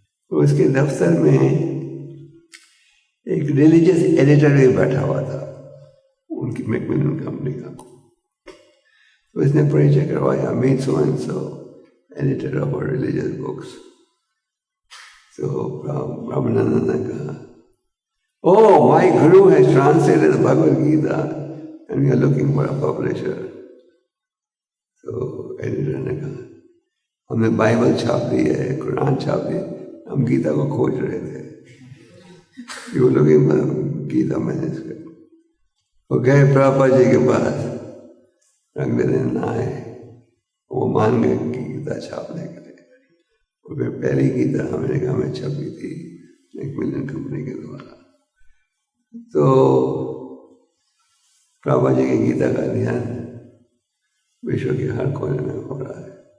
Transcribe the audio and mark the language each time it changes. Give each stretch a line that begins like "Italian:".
Hindi: तो उसके दफ्तर में एक रिलीजियस एडिटर भी बैठा हुआ था उनकी मैकमिलन कंपनी का। तो इसने परिचय करवाया,
English: Meet so and so editor of religious books.
Hindi: तो ब्रह्मानंद ने कहा
English: Oh, my guru has translated the Bhagavad Gita and we are looking for a publisher.
Hindi: तो एडिटर ने कहा हमने बाइबल छाप दी है, कुरान छाप दी, हम गीता को खोज रहे थे।
English: You were looking for Gita manuscript.
Hindi: वो गए प्रभुपाद जी के पास, अगले दिन आए, वो मान गए कि गीता छापने के लिए। और फिर पहली गीता अमेरिका में छपी थी मैकमिलन कंपनी के द्वारा। तो प्रभुपाद जी की गीता का ध्यान विश्व के हर कोने में हो रहा है।